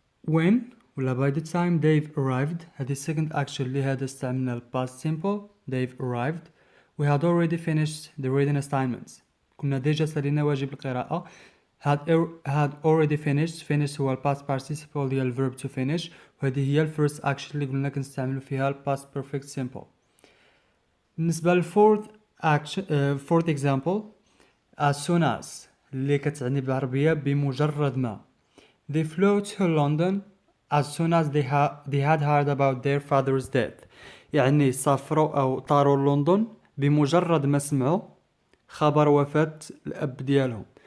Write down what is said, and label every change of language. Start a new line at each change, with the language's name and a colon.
English: when ولا by the time Dave arrived هذه second action
Arabic: اللي هذا استعملنا
English: past simple. Dave arrived we had already finished the reading assignments
Arabic: كنا ديجا سالينا واجب القراءة.
English: had already finished هو past participle ديال الverb to finish، وهذه هي first action
Arabic: اللي قلنا كنستعملوا فيها
English: past perfect simple.
Arabic: بالنسبة لل
English: fourth action fourth example as soon as
Arabic: اللي كتعني بالعربية بمجرد ما.
English: They flew to London as soon as they had heard about their father's death.
Arabic: يعني سافروا أو طاروا لندن بمجرد ما سمعوا خبر وفاة الأب ديالهم.